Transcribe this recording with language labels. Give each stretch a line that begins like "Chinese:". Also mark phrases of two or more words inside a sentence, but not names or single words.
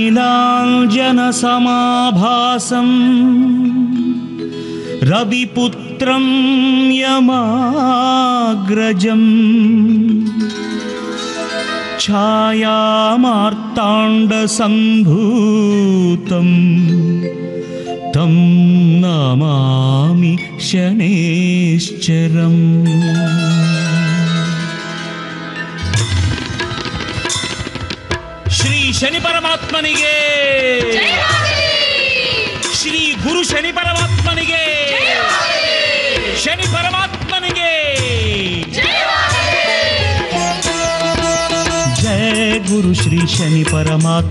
Sanskrit: ನೀಲಾಂಜನ ಸಮಾಭಾಸಂ ರವಿಪುತ್ರ ಪುತ್ರಂ ಯಮಾಗ್ರಜಂ ಛಾಯಾಮಾರ್ತಾಂಡ ಸಂಭೂತಂ ತಂ ನಮಾಮಿ ಶನೇಶ್ಚರಂ.
Kannada: ಶ್ರೀ ಶನಿ ಪರಮಾತ್ಮನಿಗೆ, ಶ್ರೀ ಗುರು ಶನಿ ಪರಮಾತ್ಮನಿಗೆ, ಶನಿ ಪರಮಾತ್ಮನಿಗೆ ಜಯ ಗುರು ಶ್ರೀ ಶನಿ ಪರಮಾತ್ಮ.